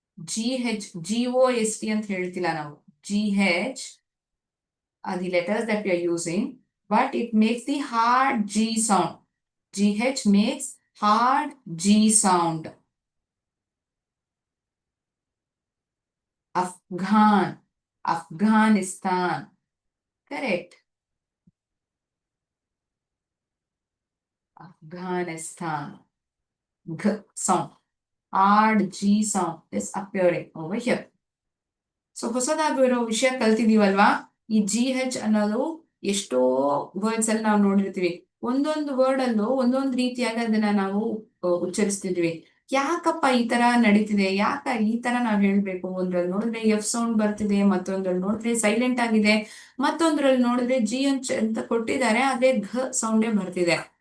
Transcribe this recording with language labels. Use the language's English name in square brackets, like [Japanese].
[Kannada] GH, GOST ಅಂತ ಹೇಳ್ತಿಲ್ಲ ನಾವು. [English] GH are the letters that we are using, but it makes the hard G sound. GH makes hard G sound. Afghan, Afghanistan. Correct. Afghanistan. G sound. Hard G sound is appearing over here. [Kannada] So ಹೊಸದಾಗಿರೋ ವಿಷಯ ಕಲ್ತಿದೀವಲ್ವಾ? ಈ GH ಅನ್ನೋದು ಎಷ್ಟೋ words ಅಲ್ಲಿ ನಾವು ನೋಡಿರ್ತೀವಿ. ಒಂದೊಂದು word ಅಲ್ಲೂ ಒಂದೊಂದು ರೀತಿಯಾಗಿ ಅದನ್ನ ನಾವು ಉಚ್ಚರಿಸ್ತಿದ್ವಿ. ಯಾಕಪ್ಪ ಈ ತರ ನಡೀತಿದೆ? ಯಾಕ ಈ ತರ ನಾವ್ ಹೇಳ್ಬೇಕು? ಒಂದ್ರಲ್ಲಿ ನೋಡಿದ್ರೆ F ಸೌಂಡ್ ಬರ್ತಿದೆ, ಮತ್ತೊಂದ್ರಲ್ಲಿ ನೋಡಿದ್ರೆ ಸೈಲೆಂಟ್ ಆಗಿದೆ, ಮತ್ತೊಂದ್ರಲ್ಲಿ ನೋಡಿದ್ರೆ GH ಅಂತ ಕೊಟ್ಟಿದ್ದಾರೆ, ಅದೇ ಘ ಸೌಂಡೇ ಬರ್ತಿದೆ.